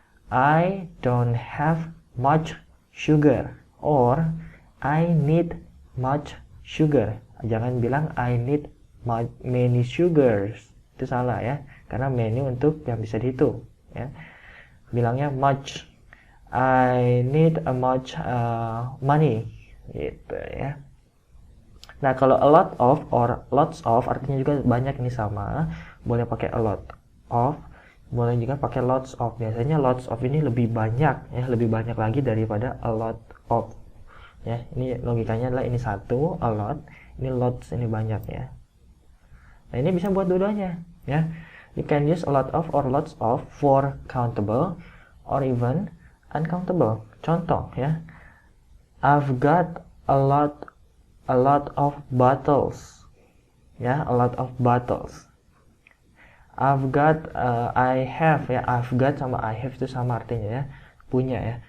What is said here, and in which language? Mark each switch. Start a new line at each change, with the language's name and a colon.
English: I don't have much sugar, or I need much sugar.
Indonesian: Jangan bilang
English: I need many sugars.
Indonesian: Itu salah ya, karena many untuk yang bisa dihitung ya. Bilangnya
English: much. I need a much money
Indonesian: gitu ya. Nah, kalau a lot of or lots of artinya juga banyak, ini sama. Boleh pakai a lot of, boleh juga pakai lots of. Biasanya lots of ini lebih banyak ya, lebih banyak lagi daripada a lot of. Ya, ini logikanya adalah ini satu, a lot, ini lots, ini banyak ya. Nah, ini bisa buat dua-duanya ya.
English: You can use a lot of or lots of for countable or even uncountable.
Indonesian: Contoh ya,
English: I've got a lot of bottles ya, a lot of bottles.
Indonesian: I've got I have ya, I've got sama I have itu sama artinya ya, punya ya.